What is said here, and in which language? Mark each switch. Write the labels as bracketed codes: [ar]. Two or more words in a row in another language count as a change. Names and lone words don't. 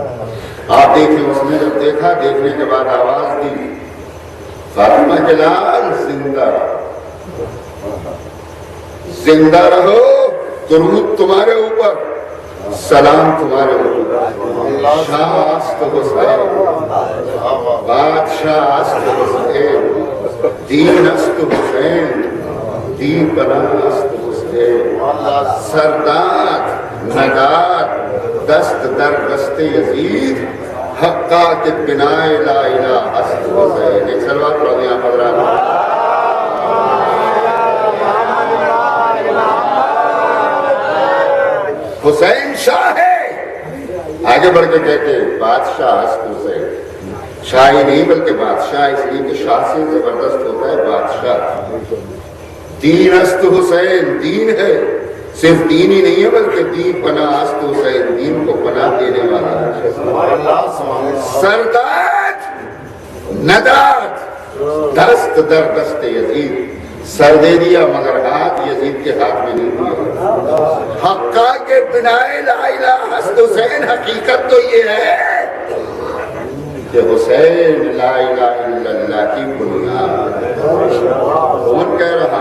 [ur] آپ دیکھیں، اس نے جب دیکھا، دیکھنے کے بعد آواز دی، فاطمہ کے لال زندہ رہو، زندہ رہو، درود تمہارے اوپر، سلام تمہارے اوپر، [fa] شاہ است حسین، بادشاہ است حسین، دین است حسین، دین پناہ است حسین، سرداد نگات دست در دست یزید، حقا کے بنائے لا الہ است حسین. [ur] ایک سلوات پڑھ دیں آپ حضرات. حسین شاہ ہے، آگے بڑھ کے کہتے ہیں [fa] بادشاہ است حسین. [ur] شاہ ہی نہیں بلکہ بادشاہ، اس لیے کہ شاہ سے زبردست ہوتا ہے بادشاہ. [fa] دین است حسین، [ur] دین ہے، صرف دین ہی نہیں ہے بلکہ [fa] دین پناہ است حسین، [ur] دین کو پناہ دینے والا ہے. [fa] سرداد نداد دست در دست یزید، [ur] سر دے دیا مگر ہاتھ یزید کے ہاتھ میں نہیں دیا. [fa] حقا کے بنائے لا الہ است حسین، [ur] حقیقت تو یہ ہے کہ حسین [ar] لا الہ الا اللہ [ur] کی بنیاد. کون کہہ رہا؟